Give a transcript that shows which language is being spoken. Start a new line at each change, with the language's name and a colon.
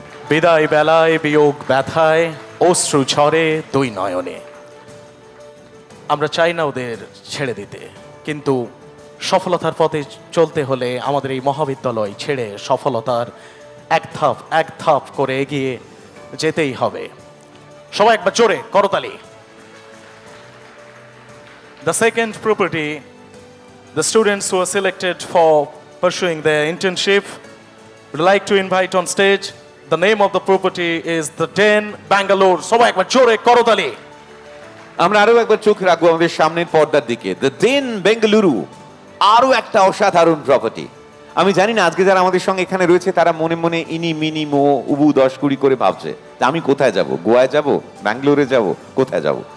Bangla: বিদায় বেলায়, বিয়োগ ব্যথায়, অশ্রু ঝরে দুই নয়নে। আমরা চাই না ওদের ছেড়ে দিতে, কিন্তু সফলতার পথে চলতে হলে আমাদের এই মহাবিদ্যালয় ছেড়ে সফলতার এক ধাপ করে এগিয়ে যেতেই হবে। সবাই একবার জোরে করতালি।
English: The second property, the students who are selected for pursuing their internship, would like to invite on stage. The name of the property is the Den Bangalore.
Bangla: সবাই একবার জোরে করতালি। আমরা আরো একবার চোখ রাখবো আমাদের সামনের পর্দার দিকে। দ্য দেন বেঙ্গালুরু, আরো একটা অসাধারণ প্রপার্টি। আমি জানি না আজকে যারা আমাদের সঙ্গে এখানে রয়েছে তারা মনে মনে ইনি মিনি মো উবু 10-20 করে ভাবছে যে আমি কোথায় যাব, গোয়ায় যাব, ব্যাঙ্গালোরে যাব, কোথায় যাব।